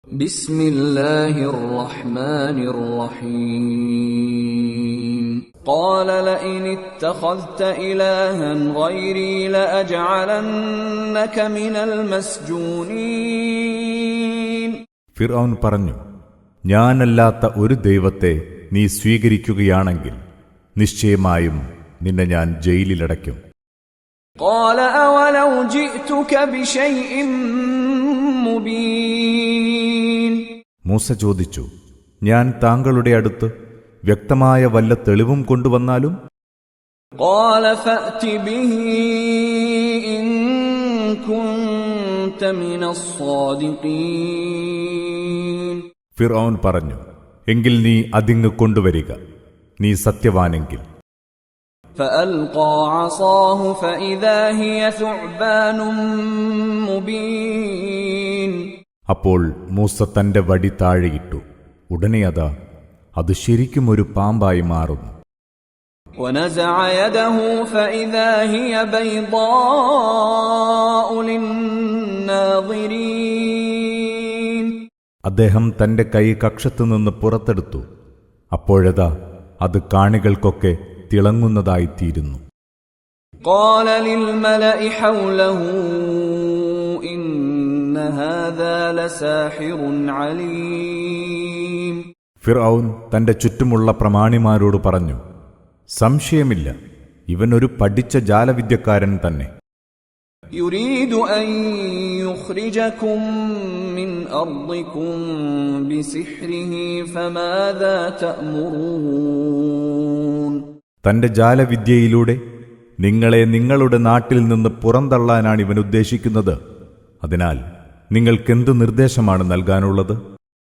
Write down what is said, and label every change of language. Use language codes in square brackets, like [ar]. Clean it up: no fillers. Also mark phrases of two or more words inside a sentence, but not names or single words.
[ar] بسم الله الرحمن الرحيم قال لئن اتخذت إلها غيري لأجعلنك من المسجونين [ml] ഫിർഔൻ പറഞ്ഞു, ഞാനല്ലാത്ത ഒരു ദൈവത്തെ നീ സ്വീകരിക്കുകയാണെങ്കിൽ നിശ്ചയമായും നിന്നെ ഞാൻ ജയിലിലടയ്ക്കും. [ar] قال أولو جئتك بشيء مبين [ml] മൂസ ചോദിച്ചു, ഞാൻ താങ്കളുടെ അടുത്ത് വ്യക്തമായ വല്ല തെളിവും കൊണ്ടുവന്നാലും? [ar] قال فأت به إن كنت من الصادقين [ml] ഫിർഔൻ പറഞ്ഞു, എങ്കിൽ നീ അതിങ്ങ് കൊണ്ടുവരിക, നീ സത്യവാനെങ്കിൽ. [ar] فألقى عصاه فإذا هي ثعبان مبين [ml] അപ്പോൾ മൂസ തന്റെ വടി താഴെയിട്ടു. ഉടനെ അതാ അത് ശരിക്കും ഒരു പാമ്പായി മാറുന്നു. [ar] ونزع يده فإذا هي بيضاء للناظرين [ml] അദ്ദേഹം തന്റെ കൈ കക്ഷത്തുനിന്ന് പുറത്തെടുത്തു. അപ്പോഴതാ അത് കാണികൾക്കൊക്കെ തിളങ്ങുന്നതായിത്തീരുന്നു. [ar] قال للملأ حوله إن هذا لساحر عليم [ml] ഫിർഔൻ തന്റെ ചുറ്റുമുള്ള പ്രമാണിമാരോട് പറഞ്ഞു, സംശയമില്ല, ഇവനൊരു പഠിച്ച ജാലവിദ്യക്കാരൻ തന്നെ. [ar] يريد أن يخرجكم من أرضكم بسحره فماذا تأمرون [ml] തന്റെ ജാലവിദ്യയിലൂടെ നിങ്ങളെ നിങ്ങളുടെ നാട്ടിൽ നിന്ന് പുറന്തള്ളാനാണ് ഇവൻ ഉദ്ദേശിക്കുന്നത്. അതിനാൽ നിങ്ങൾക്കെന്തു നിർദ്ദേശമാണ് നൽകാനുള്ളത്?